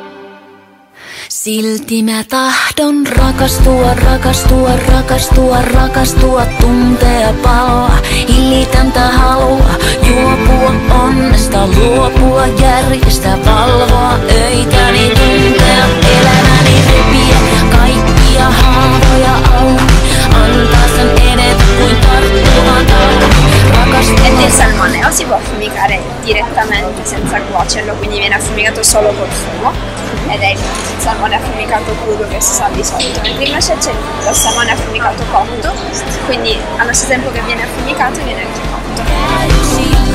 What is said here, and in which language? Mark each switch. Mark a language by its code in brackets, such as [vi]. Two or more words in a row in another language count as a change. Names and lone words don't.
[fi] Silti mä tahdon rakastua, rakastua, rakastua, rakastua, tuntea paloa, hillitöntä halua, juopua onnesta, luopua järjestä, valvoa öitäni, tuntea elämäni, repiä kaikkia haavoja auki, antaa sen edetä kuin tarttuva tauti. [it] E il salmone o si può affumicare direttamente senza cuocerlo, quindi viene affumicato solo col fumo ed è il salmone affumicato crudo che si sa di solito, mentre invece c'è il salmone affumicato cotto, quindi allo stesso tempo che viene affumicato viene anche cotto.